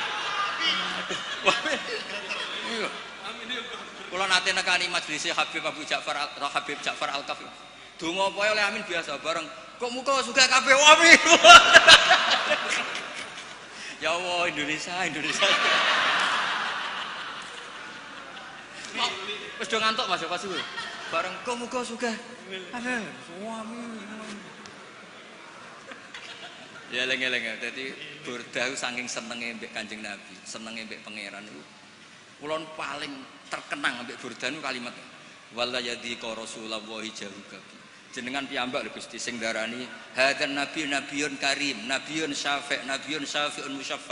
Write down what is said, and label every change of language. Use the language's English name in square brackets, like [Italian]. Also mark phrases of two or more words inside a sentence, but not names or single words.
[Javanese] Kula nate nekani majelis Habib Ja'far Al-Kafi. Donga apa oleh amin biasa bareng kok muka suka kabeh amin. Ya Allah Indonesia. Wis do ngantuk Mas pas kuwi. Bareng kok muka suka. Amin. Ya eleng-eleng dadi Burdah saking senenge mbek Kanjeng Nabi, senenge mbek pangeran niku. Kula paling terkenang mbek Burdah niku kalimat [Arabic] ولا يضيق رسول الله جاهك. [Javanese] Jenengan piyambak lho Gusti sing darani [Arabic] هذا نبي كريم نبي شافع مشفع.